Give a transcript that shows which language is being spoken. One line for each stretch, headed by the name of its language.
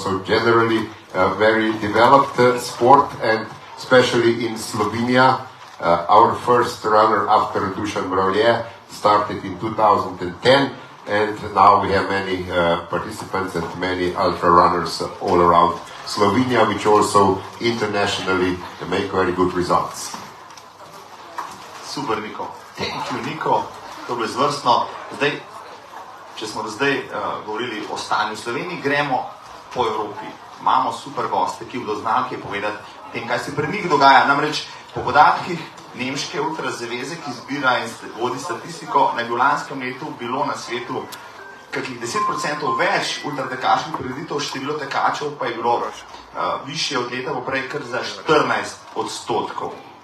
English: So generally a very developed sport, and especially in Slovenia, our first runner after Dušan Mravlje started in 2010, and now we have many participants and many ultra runners all around Slovenia, which also internationally make very good results. Super, Niko. Thank you, Niko.
Slovenian: To je bilo izvrstno. Zdaj, če smo do zdaj govorili o stanju v Sloveniji, gremo po Evropi. Imamo super goste, ki bodo znali kaj povedati o tem, kaj se pri njih dogaja. Namreč po podatkih Nemške ultrazaveze, ki zbira in vodi statistiko, naj bi v lanskem letu bilo na svetu kakih 10% več ultratekaških prireditev, število tekačev pa je bilo višje od leta poprej kar za 14%.